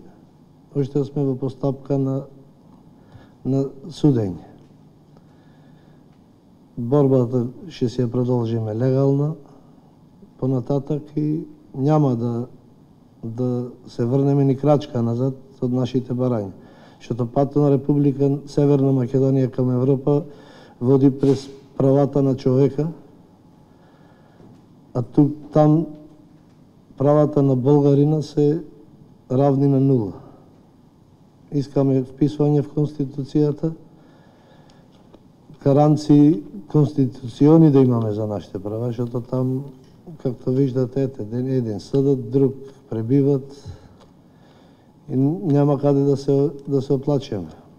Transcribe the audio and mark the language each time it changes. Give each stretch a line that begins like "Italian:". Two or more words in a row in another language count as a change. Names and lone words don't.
Macedonian: Уште сме во постапка на судење.
Bulgarian: Борбата ще се ја продолжиме легална понататък и няма да се врнеме ни крачка назад од нашите барања.
Macedonian: Што патот на Република Северна Македонија кам Европа води през правата на човека,
Bulgarian: а там правата на българина се равни на нула. Искаме вписвање в Конституцијата, гаранции конституциони да имаме за нашите права, защото там, както виждате, еден съдат, друг пребиват и няма каде да се оплачеме.